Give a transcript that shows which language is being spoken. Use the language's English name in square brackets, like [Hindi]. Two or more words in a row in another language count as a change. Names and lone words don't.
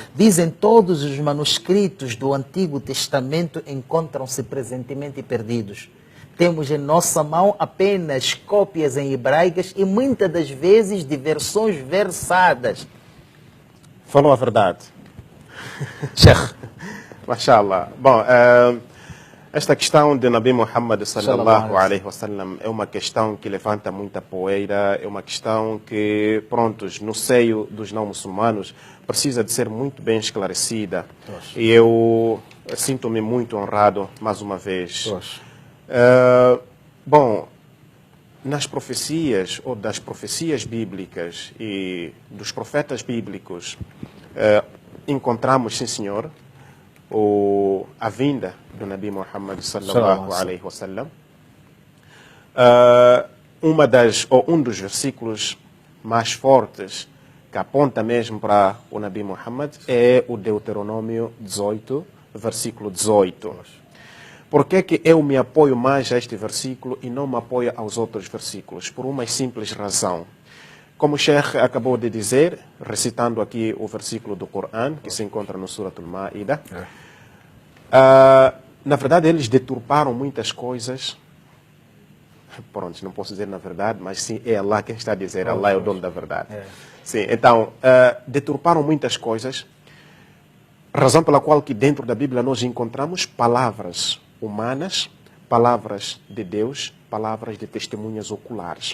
[Portuguese] Dizem todos os manuscritos do Antigo Testamento encontram-se presentemente perdidos. Temos em nossa mão apenas cópias em hebraicas e muitas das vezes de versões versadas. Falou a verdade. Sheikh. Mashallah. Bom, esta questão de Nabi Muhammad [Arabic] صلى الله عليه وسلم [Portuguese] é uma questão que levanta muita poeira, é uma questão que, prontos, no seio dos não muçulmanos, precisa de ser muito bem esclarecida. E eu sinto-me muito honrado, mais uma vez. Bom, nas profecias, ou das profecias bíblicas e dos profetas bíblicos, encontramos, sim senhor, a vinda do Nabi Muhammad [Arabic] صلى الله عليه وسلم. [Portuguese] Um dos versículos mais fortes que aponta mesmo para o Nabi Muhammad é o Deuteronômio 18, versículo 18. Por que eu me apoio mais a este versículo e não me apoio aos outros versículos? Por uma simples razão. Como o Sheikh acabou de dizer, recitando aqui o versículo do Corão, que se encontra no Surat al-Ma'idah, na verdade eles deturparam muitas coisas. Pronto, não posso dizer na verdade, mas sim, é Allah quem está a dizer, Allah é o dono da verdade. Sim, então, deturparam muitas coisas, razão pela qual que dentro da Bíblia nós encontramos palavras humanas, palavras de Deus, palavras de testemunhas oculares.